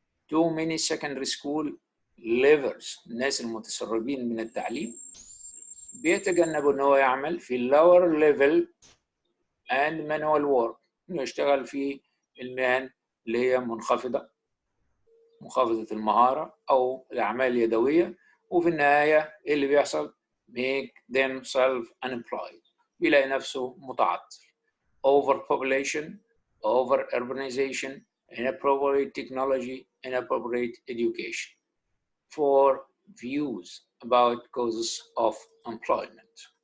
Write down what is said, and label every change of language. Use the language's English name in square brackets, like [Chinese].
[English] Too many secondary school leavers. [Arabic] الناس المتسربين من التعليم بيتجنبوا ان هو يعمل في [English] lower level and manual work، [Arabic] انه يشتغل في المهن اللي هي منخفضة المهارة او الاعمال اليدوية، وفي النهاية ايه اللي بيحصل؟ [English] make themselves unemployed، [Arabic] بيلاقي نفسه متعطل. [English] overpopulation, over urbanization, inappropriate technology, inappropriate education. 4 views about causes of employment.